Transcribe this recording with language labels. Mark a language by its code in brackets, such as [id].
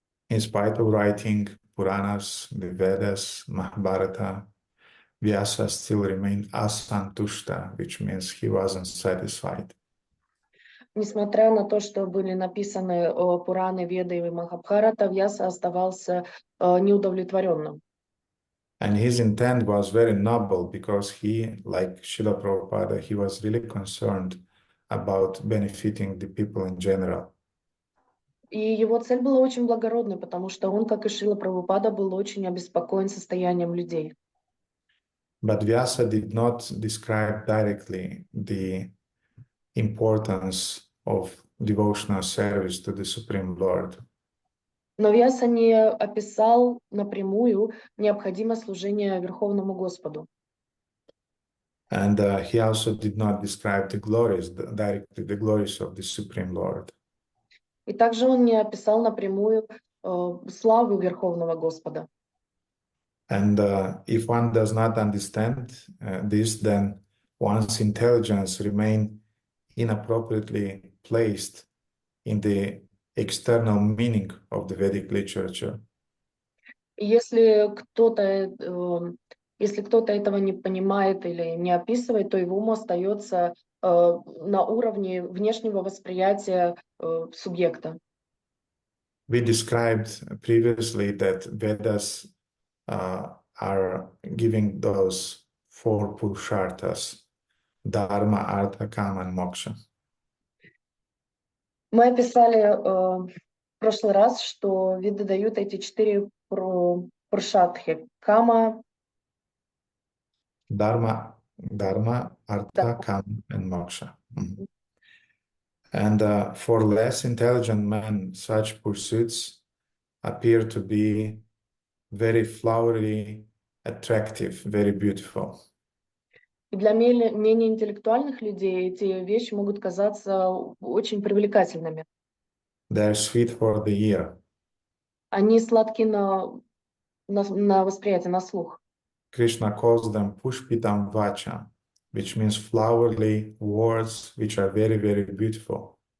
[en] In spite of writing Puranas, the Vedas, Mahabharata, Vyasa still remained asantushta, which means he wasn't satisfied. [ru] Несмотря на то, что были написаны Пураны, Веды и Махабхарата, Вьяса оставался неудовлетворенным. [en] And his intent was very noble because he, like Srila Prabhupada, he was really concerned about benefiting the people in general. [ru] И его цель была очень благородной, потому что он, как и Шрила Прабхупада, был очень обеспокоен состоянием людей. [en] But Vyasa did not describe directly the importance of devotional service to the Supreme Lord. [ru] Но Вьяса не описал напрямую необходимое служение Верховному Господу. [en] And he also did not describe the glories, directly the glories of the Supreme Lord. [ru] И также он не описал напрямую славу Верховного Господа. [en] And if one does not understand this, then one's intelligence remain inappropriately placed in the external meaning of the Vedic literature. [ru] Если кто-то этого не понимает или не описывает, то его ум остается на уровне внешнего восприятия субъекта. [en] We described previously that Vedas are giving those four purusharthas: Dharma, Artha, Kama, and Moksha. [ru] Мы описали в прошлый раз, что виды дают эти 4 пурушартхи: кама, [en] Dharma, Artha, [ru] да. [en] Kama, and Moksha. Mm-hmm. And for less intelligent men, such pursuits appear to be very flowery, attractive, very beautiful. [ru] И для менее интеллектуальных людей эти вещи могут казаться очень привлекательными. [en] They're sweet for the ear. [ru] Они сладки на восприятие, на слух. [en] Krishna calls them pushpitam vacha, which means flowery words which are very, very beautiful.